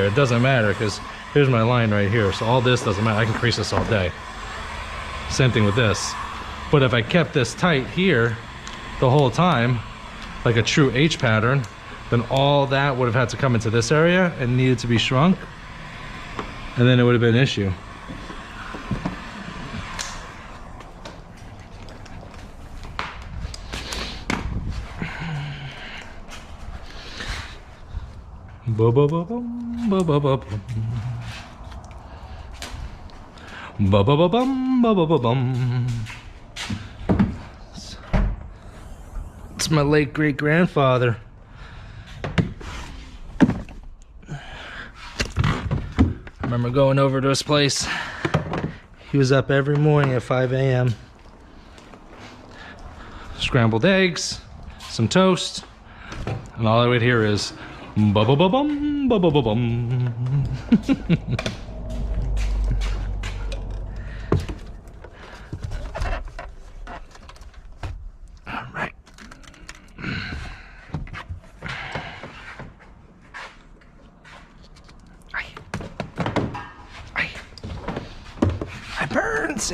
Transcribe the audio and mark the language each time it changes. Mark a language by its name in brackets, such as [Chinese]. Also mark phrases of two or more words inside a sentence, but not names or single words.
[English] It doesn't matter because here's my line right here. So all this doesn't matter. I can crease this all day. Same thing with this. But if I kept this tight here the whole time, like a true H pattern, then all that would have had to come into this area and needed to be shrunk. And then it would have been an issue. Ba ba ba bum ba ba ba bum. Ba ba ba bum ba ba ba bum. It's my late great grandfather. I remember going over to his place. He was up every morning at 5 a.m. Scrambled eggs, some toast, and all I would hear is ba ba ba bum ba ba ba bum. All right. It burns.